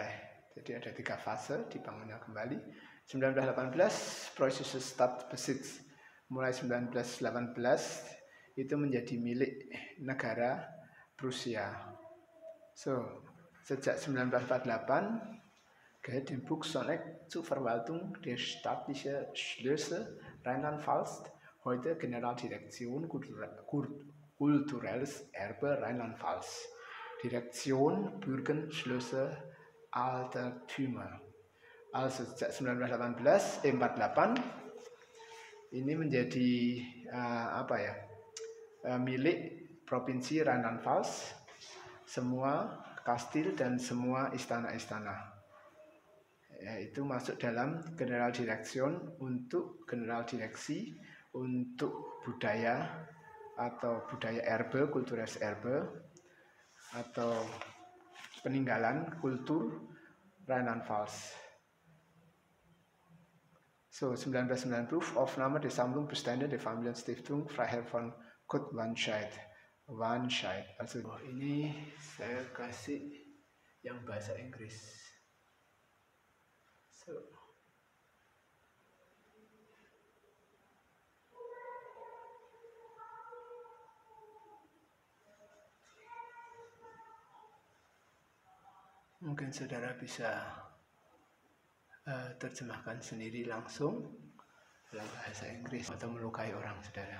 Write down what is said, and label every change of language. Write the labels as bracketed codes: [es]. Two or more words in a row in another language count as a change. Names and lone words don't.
[id] Jadi ada 3 fase dibangunnya kembali. 1918 [de] Preußische Stadtbesitz, [id] mulai 1918 itu menjadi milik negara Prusia. [de] So, sejak 1948 gehört dem Buchsonneck zur Verwaltung der staatlichen Schlösser Rheinland-Pfalz, heute Generaldirektion Kulturelles Erbe Rheinland-Pfalz, Direktion Burgenschlösser Altertümer. [id] Also sejak 1948 ini menjadi milik Provinsi Rheinland-Pfalz, semua kastil dan semua istana-istana. Itu masuk dalam generaldireksi untuk budaya atau budaya Erbe, [de] Kulturelles Erbe, [id] atau peninggalan kultur Rheinland-Pfalz. [de] So 1990 Aufnahme-Sammlung-Bestände der Familienstiftung Freiherr von Kut-Wanscheid. [id] Also ini saya kasih yang bahasa Inggris. So mungkin saudara bisa terjemahkan sendiri langsung dalam bahasa Inggris atau melukai orang saudara.